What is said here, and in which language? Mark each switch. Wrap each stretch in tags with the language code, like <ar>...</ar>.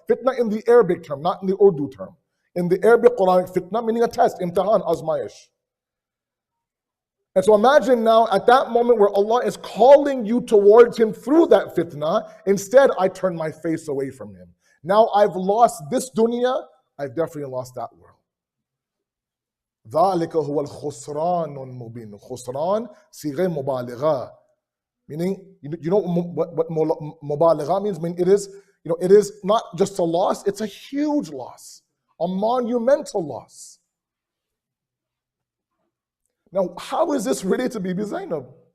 <en>Fitna in the Arabic term, not in the Urdu term. In the Arabic Quranic fitna, meaning a test, imtihan, azmayish. And so imagine now at that moment where Allah is calling you towards Him through that fitna, instead I turn my face away from Him. Now I've lost this dunya, I've definitely lost that world.</en> <ar>ذَلِكَ هُوَ الْخُسْرَانُ الْمُبِينُ Khusran, sighe mubaligha.</ar> <en>Meaning, you know what mubaligha means? I mean, it is not just a loss, it's a huge loss. A monumental loss. Now, how is this related to Bibi Zainab?</en>